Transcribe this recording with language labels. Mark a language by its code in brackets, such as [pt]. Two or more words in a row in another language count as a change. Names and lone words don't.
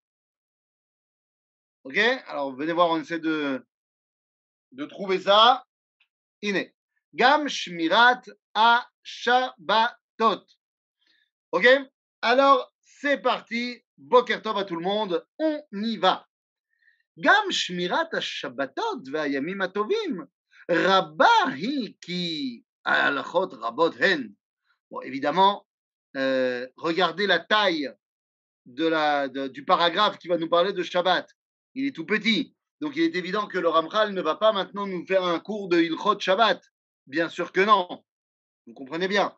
[fr] Ok? Alors, venez voir, on essaie de trouver ça. [he] Iné. גם שמירת השבתות. [fr] Ok? Alors, c'est parti. [he] בוקר טוב [fr] à tout le monde. On y va. [he] גם שמירת השבתות והימים הטובים רבה היא כי ההלכות רבות הן. [fr] Bon, évidemment, regardez la taille du paragraphe qui va nous parler de Shabbat. Il est tout petit. Donc il est évident que le Ramchal ne va pas maintenant nous faire un cours de [he] הלכות שבת. [fr] Bien sûr que non. Vous comprenez bien.